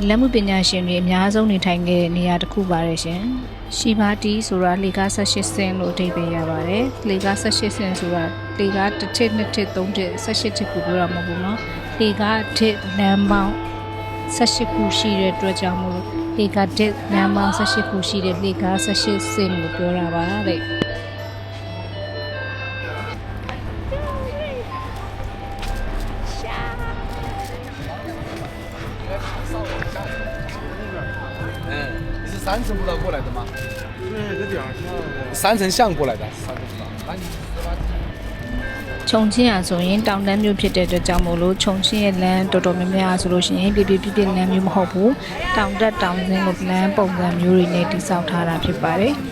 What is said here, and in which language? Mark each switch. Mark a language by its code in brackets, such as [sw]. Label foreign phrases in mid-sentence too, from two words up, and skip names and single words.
[my] လက်မှုပညာရှင်တွေအများဆုံးနေထိုင်ခဲ့တဲ့နေရာတစ်ခုပါတယ်ရှင်ရှိပါတီဆိုတာလေကား18ဆင်းလို့အဓိပ္ပာယ်ရပါတယ်လေကား18ဆင်းဆိုတာလေကားတစ်ထစ်နှစ်ထစ်သုံးထစ်18ထစ်ကိုပြောတာမဟုတ်ဘူးเนาะလေကားထစ်နံပေါင်း18ခုရှိတဲ့အတွက်ကြောင့်မို့လို့လေကားထစ်နံပေါင်း18ခုရှိတဲ့လေကား18ဆင်းလို့ပြောတာပါတဲ့ [zh] 你是3层步道过来的吗？对，这点儿 3层巷过来的。 [my] ခြုံချင်းอ่ะဆိုရင်တောင်တန်းမျိုးဖြစ်တဲ့အတွက်ကြောင့်မို့လို့ခြုံချင်းရဲ့လမ်းတော်တော်များများဆိုလို့ရှိရင်ပြပြလမ်းမျိုးမဟုတ်ဘူးတောင်တက်တောင်ဆင်းကိုလမ်းပုံစံမျိုးတွေနဲ့တိစောက်ထားတာဖြစ်ပါတယ်